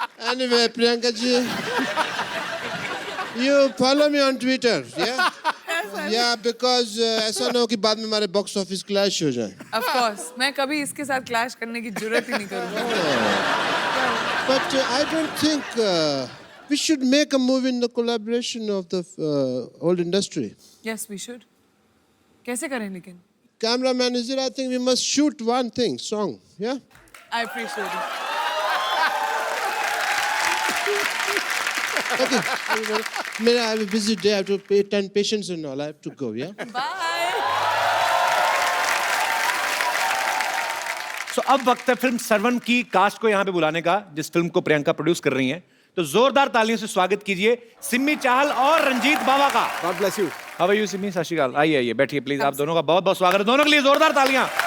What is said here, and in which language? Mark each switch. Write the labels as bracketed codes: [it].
[en] Anyway, Priyanka ji, you follow me on Twitter, yeah? Yeah, because [hi] ऐसा ना हो कि बाद में हमारे बॉक्स ऑफिस क्लैश हो जाए। [en] Of course, [hi] मैं कभी इसके साथ क्लैश करने की जरूरत ही नहीं करूँगी। [en] But I don't think we should make a movie in the collaboration of the old industry. Yes, we should. [hi] कैसे करें लेकिन? [en] Cameraman is it? I think we must shoot one thing, song, yeah? I appreciate it. Okay. I have a busy day. I have to attend patients and all. I have to go, yeah? Bye. So [hi] अब वक्त है film servant की cast को यहाँ पे बुलाने का, जिस फिल्म को प्रियंका प्रोड्यूस कर रही हैं। तो जोरदार तालियों से स्वागत कीजिए सिमी चाहल और रंजीत बावा का। [en] God bless you. How are you [hi] Simi? सत श्री अकाल। आइए आइए बैठिए प्लीज। आप दोनों का बहुत बहुत स्वागत है। दोनों के लिए जोरदार तालियां।